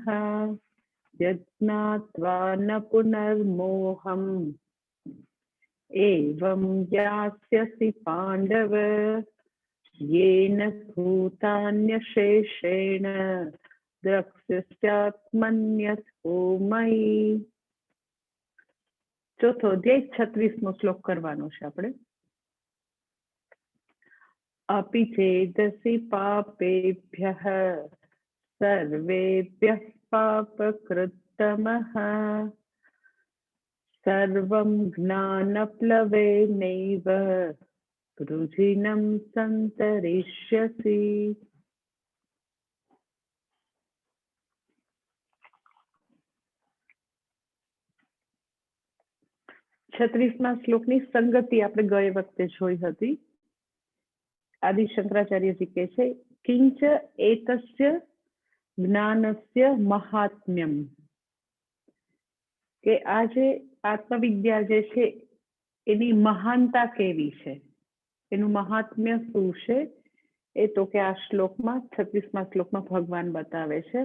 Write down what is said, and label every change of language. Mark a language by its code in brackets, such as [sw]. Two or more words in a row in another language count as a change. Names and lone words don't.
[sa] यज्ञात्वा न पुनर्मोहम् एवं यास्यसि पाण्डव। येन भूतान्यशेषेण द्रक्ष्यस्यात्मन्यथो मयि। [gu] ચોથો અધ્યાય 36મો શ્લોક કરવાનો છે આપણે. [sa] अपि चेदसि पापेभ्यः सर्वेभ्यः पापकृत्तमः सर्वं ज्ञानप्लवेनैव वृजिनं सन्तरिष्यसि। [gu] 36મા શ્લોકની સંગતિ આપણે ગઈ વખતે જોઈ હતી. આદિ શંકરાચાર્યજી કહે છે [sa] કિંચ એતસ્ય જ્ઞાનસ્ય મહાત્મ્યમ, [gu] કે આ જે આત્મવિદ્યા જે છે એની મહાનતા કેવી છે, એનું મહાત્મ્ય શું છે, એ તો કે આ શ્લોકમાં 36મા શ્લોકમાં ભગવાન બતાવે છે.